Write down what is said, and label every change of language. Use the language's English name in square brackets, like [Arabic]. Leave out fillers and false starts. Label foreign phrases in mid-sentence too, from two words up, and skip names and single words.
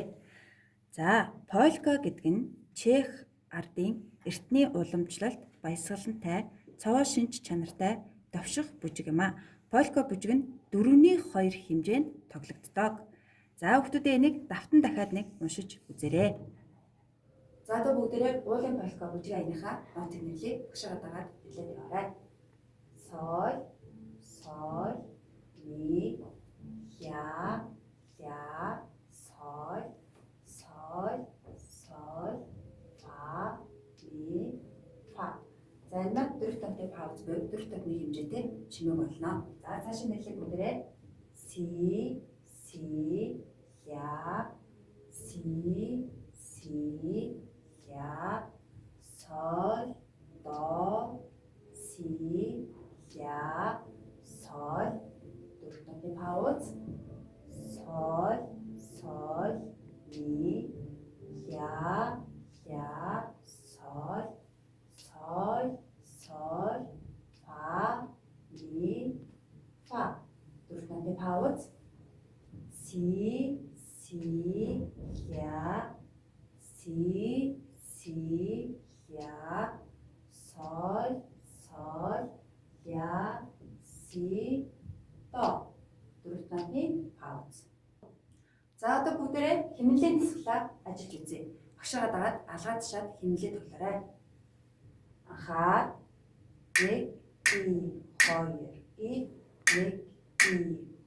[Mongolian] За полька гэдэг нь чех ардын эртний уламжлалт баясгалантай, цовоо шинж чанартай довших бүжиг юм аа. Полька бүжиг нь 4-2 хэмжээнд тоглогддог. За хүүхдүүдээ энийг давтан дахиад нэг уншиж үзээрэй. За одоо бүгдээрээ уулын полька бүжиг аяныхаа нотыг нэрлэе. Багшаа дагаад хэлээд яваарай. Соль, соль, ми, ля, ля, соль, соль, соль, фа, ми, фа. За энэ маань дөрвт тонтой пауз буюу дөрвт тонны хэмжээтэй чимээг болно. За цаашаа нэрлэх бүгдээрээ си, си, ля, си, си, ля, соль, до, си, ля, соль. Дөрвт тонны пауз. Соль, соль, ми, ля, ля, соль, соль, соль, фа, ми, фа. Дөрвт тонны пауз. Си, си, ля, си, си, ля, соль, соль, ля, си, до. Дөрвт тонны пауз. За одоо бүгдээрээ хэмнэлийн дисклаа ажиллаж үзье. Багшаа дагаад алгаа тушаад хэмнэлээ тоглоорой. Анхаар 1, 2, 1, 2, 1,